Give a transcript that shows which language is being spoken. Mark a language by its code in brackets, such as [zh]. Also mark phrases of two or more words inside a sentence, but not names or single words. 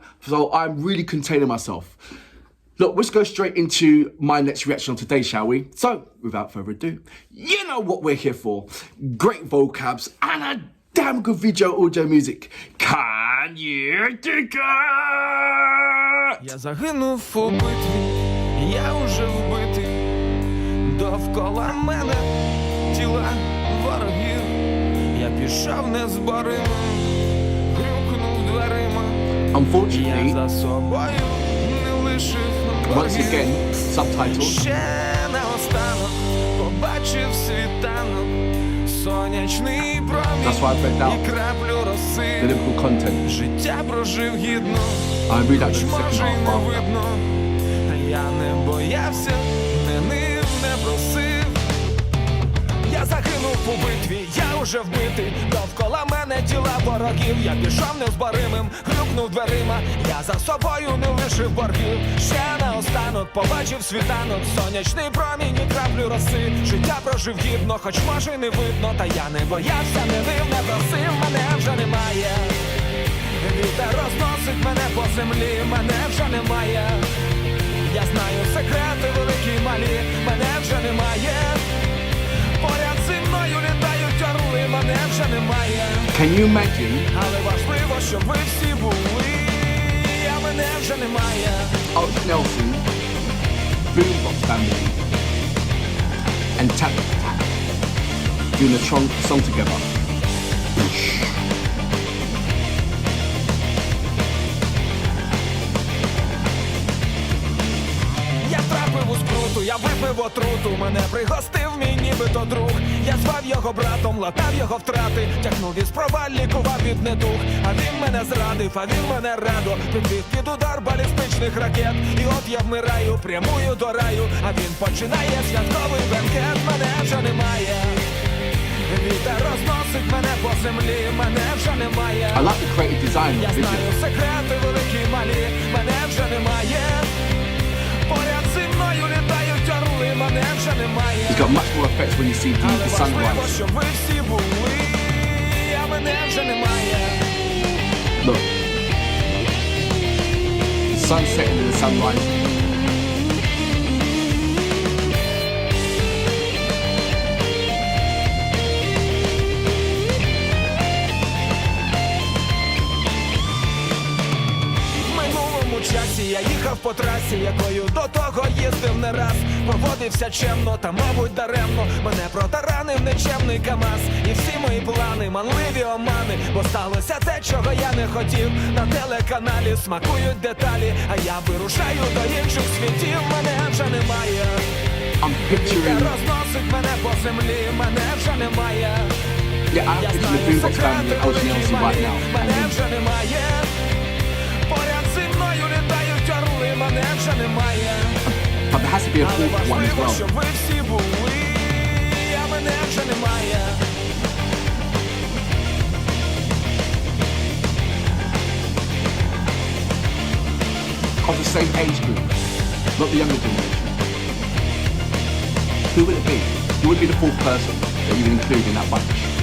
[en] So I'm really containing myself. Look, let's go straight into my next reaction on today, shall we? So, without further ado, you know what we're here for. Great vocabs and a damn good audio music. Can you dig it? [uk] Я загинув у битві, я уже вбитий. Довкола мене тіла ворогів. Я пішов незборимим, грюкнув дверима. [en] Unfortunately, [uk] Я за собою не лишив [en] once [uk] боргів. [en] again, subtitles. [uk] Ще на останок побачив світанок, сонячний [en] That's why I read [uk] промінь [en] out [uk] і краплю [en] the [uk] роси. [en] lyrical content. [uk] Життя прожив гідно, [en] I read out [uk] хоч [en] the second [uk] може й [en] half [uk] не [en] after. [uk] видно. Я не боявся, не нив, не просив. Я загинув у битві, я уже вбитий. Довкола мене тіла ворогів. Я пішов незборимим, грюкнув дверима. Я за собою не лишив боргів. Ще на останок побачив світанок, сонячний промінь і краплю роси. Життя прожив гідно, хоч може й не видно. Та я не боявся, не нив, не просив. Мене вже немає. Вітер розносить мене по землі. Мене вже немає. Я знаю секрети великі й малі. Мене вже немає. Поряд зі мною літають орли, мене вже немає. [en] Can you imagine [uk] Але важливо, щоб ви всі були, а мене вже немає. [en] Otis Nelson, Boombox Family, and Tартак doing a song together? [uk] Я трапив у скруту, я випив отруту. Мене пригостив мій нібито друг. Я звав його братом, латав його втрати. Тягнув із проваль, лікував від недуг. А він мене зрадив, а він мене радо підвів під удар балістичних ракет. І от я вмираю, прямую до раю. А він починає святковий бенкет. Мене вже немає. Вітер розносить мене по землі. Мене вже немає. [en] I like the creative design [uk] Я [en] of the [uk] знаю [en] video. [uk] секрети великі й малі. Мене вже немає. Поряд зі мною літають орли, мене вже немає. [en] It's got much more effects when you see the [uk] Але важливо, [en] sunrise. [uk] щоб ви всі були, а мене вже немає. [en] Look, the sun setting and the sun rising. [uk] В минулому часі я їхав по трасі, якою до того їздив не раз. Поводився чемно та, мабуть, даремно. Мене протаранив нечемний КамАЗ. І всі мої плани, манливі омани. Бо сталося те, чого я не хотів. На телеканалі смакують деталі. А я вирушаю до інших світів. Мене вже немає. [en] I'm [uk] Вітер [en] picturing, [uk] розносить мене по землі. Мене вже немає. [en] yeah, I'm [uk] Я [en] picturing the [uk] знаю [en] Boombox [uk] секрети [en] Family and Otis [uk] великі [en] Nelson right [uk] малі. [en] now. [uk] Мене [en] And [uk] вже немає. Поряд зі мною літають орли, мене вже немає. [en] but there has to be a [uk] Але [en] fourth one as [uk] важливо, [en] well. [uk] щоб ви всі були, а мене вже немає. [en] Of the same age group, not the younger generation. Who would it be? Who would be the fourth person that you would include in that bunch?